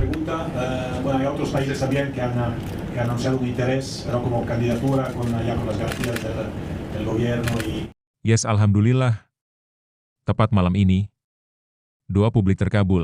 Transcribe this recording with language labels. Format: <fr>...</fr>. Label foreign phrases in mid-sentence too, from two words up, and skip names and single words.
<es>pregunta. Bueno, hay otros países también que han anunciado un interés, pero como candidatura ya con las garantías del gobierno y...</es> <en>Yes, alhamdulillah.</en> <id>Tepat malam ini, doa publik terkabul.</id>